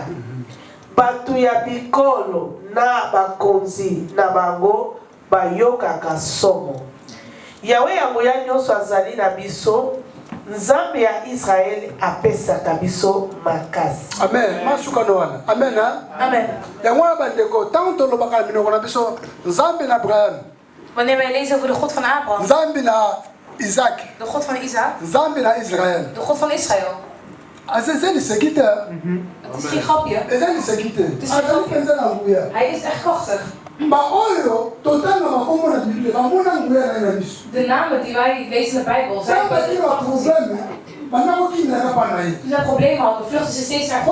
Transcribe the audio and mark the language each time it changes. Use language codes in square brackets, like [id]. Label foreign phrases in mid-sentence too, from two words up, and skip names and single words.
[ln] Batu ya bikolo na bakonzi na bango bayokaka somo. Yawe yango ya nyonso azali na biso. Nzambe ya Israel apesaka biso makasi. Amen. Masuka noana. Amen. Amen. Yango bandeko tanto lobaka minoko na biso Nzambe na Abraham. [nl] Wanneer wij lezen over de God van Abraham. [ln] Nzambe na Isaac. [nl] De God van Isaac. [ln] Nzambe na Israël. [nl] De God van Israël. Het is geen grapje. Het is geen grapje. Hij is echt krachtig. De namen die wij lezen in de Bijbel zijn Toen ze een probleem hadden, vluchten ze steeds naar God.